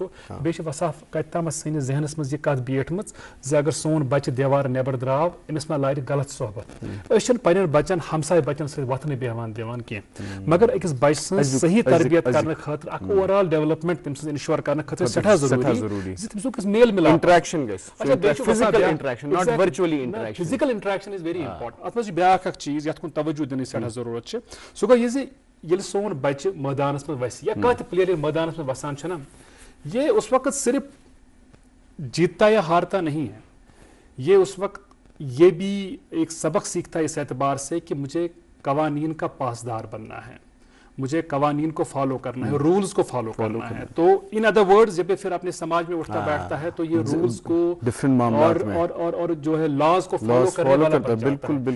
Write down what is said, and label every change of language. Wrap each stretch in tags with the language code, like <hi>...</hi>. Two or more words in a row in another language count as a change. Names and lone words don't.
<ks>بیٚیہِ چھِ وصاف کتہِ تام سٲنِس ذہنس منٛز یہِ کتھ بیٹھمٕژ زِ اگر سون بچہِ دیوار نٮ۪بر درٛاو أمِس ما لارِ غلط صحبت. أسۍ چھِنہٕ پننٮ۪ن بچن ہمساے بچن سۭتۍ وۄتھنہٕ بیٚہوان دِوان کینٛہہ، مگر أکِس بچہِ سٕنٛز صحیح تربیت کرنہٕ خٲطرٕ، اکھ</ks> <en>over all development</en> <ks>تٔمۍ سٕنٛز انشور کرنہٕ خٲطرٕ سٮ۪ٹھاہ ضروٗری زِ تٔمِس گژھِ میل مِلاپ، انٹریکشن گژھِ،</ks> <en>physical interaction, not virtually interaction. physical interaction is very important.</en> <ks>اتھ منٛز چھُ بیاکھ اکھ چیٖز یتھ کُن توجہ دِنٕچ سٮ۪ٹھاہ ضروٗرت چھِ. سُہ گوٚو یہِ زِ یل سون بچہ میدانس میں وس یا کانٛہہ تہِ پلیئر میدانس میں وسان چھُ نا</ks> <ur>یہ اس وقت صرف جیتتا یا ہارتا نہیں ہے, یہ اس وقت یہ بھی ایک سبق سیکھتا ہے اس اعتبار سے کہ مجھے قوانین کا پاسدار بننا ہے, مجھے قوانین کو فالو کرنا ہے, رولز کو فالو کرنا ہے. تو</ur> <en>in other words</en> <ur>جب پھر اپنے سماج میں اٹھتا بیٹھتا ہے تو یہ رولز کو اور جو ہے لاز کو فالو کرنے والا بن جاتا ہے.</ur>